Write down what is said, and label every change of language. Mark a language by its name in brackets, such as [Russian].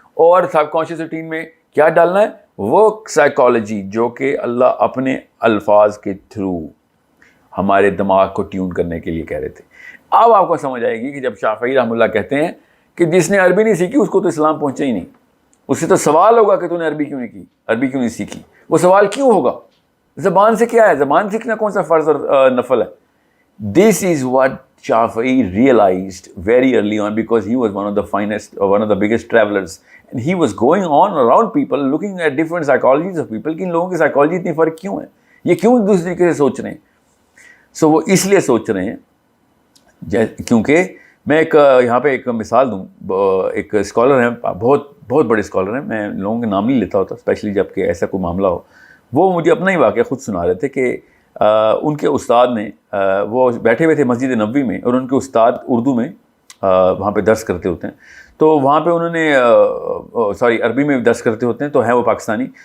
[Urdu] اور سب conscious routine میں کیا ڈالنا ہے, وہ سائیکالوجی جو کہ اللہ اپنے الفاظ کے تھرو ہمارے دماغ کو ٹیون کرنے کے لیے کہہ رہے تھے. اب آپ کو سمجھ آئے گی کہ جب شافعی رحمہ اللہ کہتے ہیں کہ جس نے عربی نہیں سیکھی اس کو تو اسلام پہنچا ہی نہیں, اس سے تو سوال ہوگا کہ تو نے عربی کیوں نہیں کی, عربی کیوں نہیں سیکھی. وہ سوال کیوں ہوگا, زبان سے کیا ہے, زبان سیکھنا کون سا فرض اور نفل ہے. [English] this is what Shafi'i realized very early on, because he was one of the finest or one of the biggest travelers, and he was going on around people looking at different psychologies of people [Urdu] کہ ان لوگوں کی psychology اتنی فرق کیوں ہے, یہ کیوں ایک دوسرے طریقے سے سوچ رہے ہیں. سو وہ اس لیے سوچ رہے ہیں کیونکہ میں ایک یہاں پہ ایک مثال دوں. ایک اسکالر ہیں, بہت بہت بڑے اسکالر ہیں, میں لوگوں کے نام نہیں لیتا ہوتا اسپیشلی جب کہ ایسا کوئی معاملہ ہو. وہ مجھے اپنا ہی واقعہ خود سنا رہے تھے کہ ان کے استاد نے, وہ بیٹھے ہوئے تھے مسجد نبوی میں, اور ان کے استاد اردو میں وہاں پہ درس کرتے ہوتے ہیں, تو وہاں پہ انہوں نے عربی میں درس کرتے ہوتے ہیں, تو ہیں وہ پاکستانی.